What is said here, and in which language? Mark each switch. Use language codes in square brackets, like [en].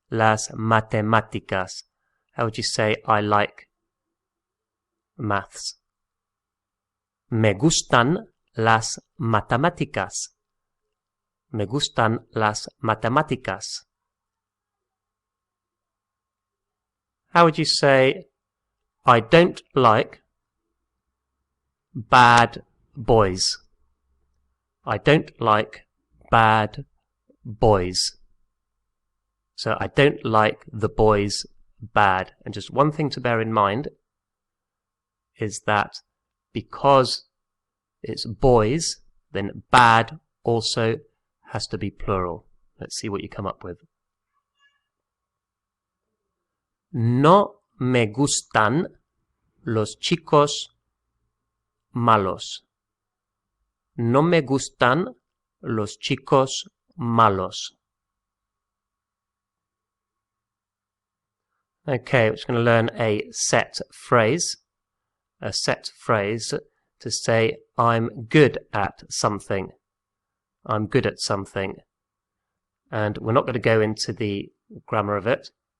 [es] Las matemáticas. [en] How would you say I like maths? [es] Me gustan las matemáticas. Me gustan las matemáticas. [en] How would you say I don't like bad boys? I don't like bad boys. So I don't like the boys bad. And just one thing to bear in mind is that because it's boys, then bad also has to be plural. Let's see what you come up with. [es] No me gustan los chicos malos. No me gustan los chicos malos. [en] Okay, we're just going to learn a set phrase. A set phrase to say I'm good at something. I'm good at something. And we're not going to go into the grammar of it.